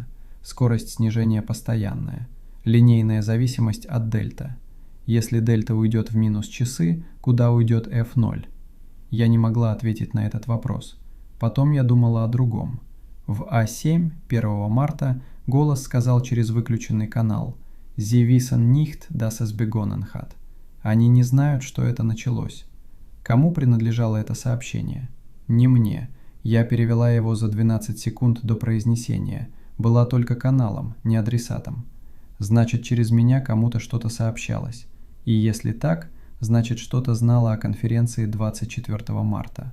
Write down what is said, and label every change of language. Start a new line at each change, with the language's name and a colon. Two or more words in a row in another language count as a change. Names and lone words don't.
Russian: Скорость снижения постоянная. Линейная зависимость от дельта. Если дельта уйдет в минус часы, куда уйдет F0? Я не могла ответить на этот вопрос. Потом я думала о другом. В А7 1 марта голос сказал через выключенный канал
German: «Sie wissen nicht, dass es begonnen hat».
Russian: Они не знают, что это началось. Кому принадлежало это сообщение? Не мне. Я перевела его за 12 секунд до произнесения. Была только каналом, не адресатом. Значит, через меня кому-то что-то сообщалось. И если так, значит, что-то знала о конференции 24 марта.